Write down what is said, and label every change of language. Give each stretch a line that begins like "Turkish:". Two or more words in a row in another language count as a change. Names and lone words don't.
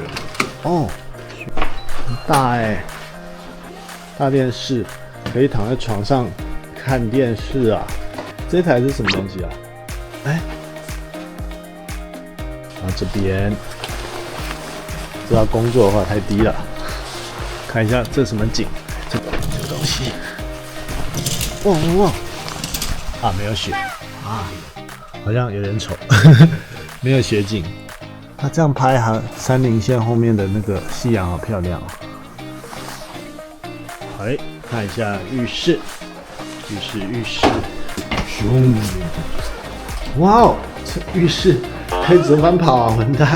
Chinese: 哦，很大哎，大電視可以躺在床上看電視啊！這台是什麼東西啊？哎，然後這邊，這要工作的話太低了。看一下這是什麼景？ 這個東西，哇！啊，沒有雪啊，好像有點醜，沒有雪景。它這樣拍，還山林線後面的那個夕陽好漂亮哦。哎，看一下浴室，哇哦，這浴室可以折返跑啊，混蛋！